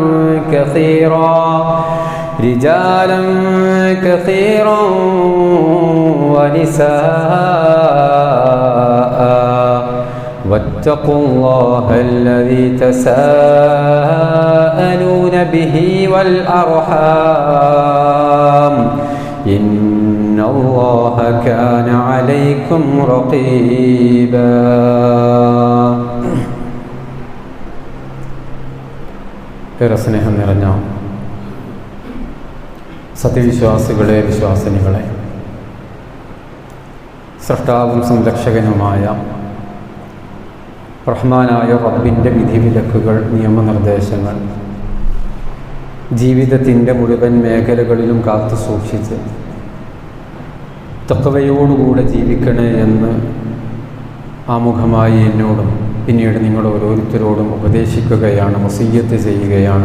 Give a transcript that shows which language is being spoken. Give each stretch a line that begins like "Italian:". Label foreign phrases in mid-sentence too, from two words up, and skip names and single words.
Arabic: كثيرا ونساء واتقوا الله الذي تساءلون به والأرحام إن الله كان عليكم رقيبا
Malayalam: സ്നേഹം നിറഞ്ഞ സത്യവിശ്വാസികളെ വിശ്വാസിനികളെ സൃഷ്ടാവും സംരക്ഷകനുമായ റഹ്മാനായ റബ്ബിൻ്റെ വിധിവിലക്കുകൾ നിയമനിർദ്ദേശങ്ങൾ ജീവിതത്തിൻ്റെ മുഴുവൻ മേഖലകളിലും കാത്തു സൂക്ഷിച്ച് തഖ്വയോടുകൂടെ ജീവിക്കണേ എന്ന് ആമുഖമായി എന്നോടും പിന്നീട് നിങ്ങൾ ഓരോരുത്തരോടും ഉപദേശിക്കുകയാണ്, വസിയ്യത്ത് ചെയ്യുകയാണ്.